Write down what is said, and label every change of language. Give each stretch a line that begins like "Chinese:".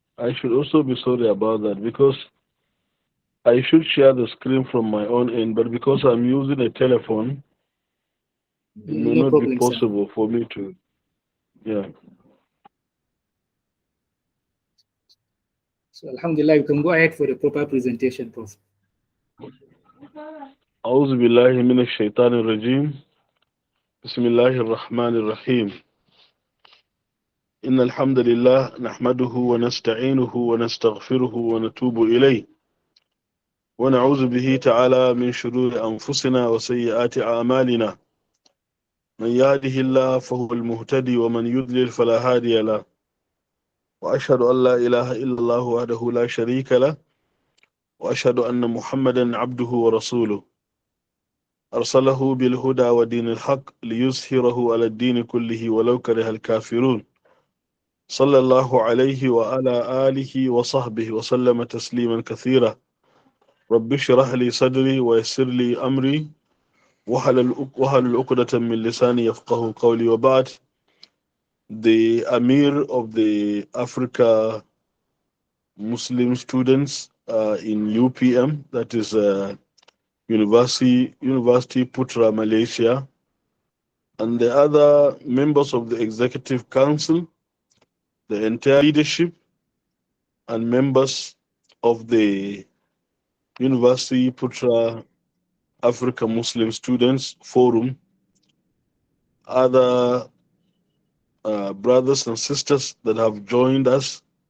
English: I should also be sorry about that because I should share the screen from my own end, but because I'm using a telephone, it may No not be problem, sir. possible for me to, yeah. So, Alhamdulillah, you can go ahead for the proper presentation, Prof.
Arabic: أعوذ بالله من الشيطان الرجيم بسم الله الرحمن الرحيم إن الحمد لله نحمده ونستعينه ونستغفره ونتوب إليه ونعوذ به تعالى من شرور أنفسنا وسيئات أعمالنا من يهده الله فهو المهتدي ومن يضلل فلا هادي له وأشهد أن لا إله إلا الله وحده لا شريك له وأشهد أن محمدا عبده ورسوله أرسله بالهدى ودين الحق ليظهره على الدين كله ولو كره الكافرون صلى الله عليه وعلى آله وصحبه وسلم تسليما كثيرا رب اشرح لي صدري ويسر لي أمري وحلل عقدة من لساني يفقه قولي وبعد.
English: The Amir of the Africa Muslim students in UPM, that is University Putra, Malaysia, and the other members of the Executive Council, the entire leadership, and members of the University Putra Africa Muslim Students Forum, other brothers and sisters that have joined us.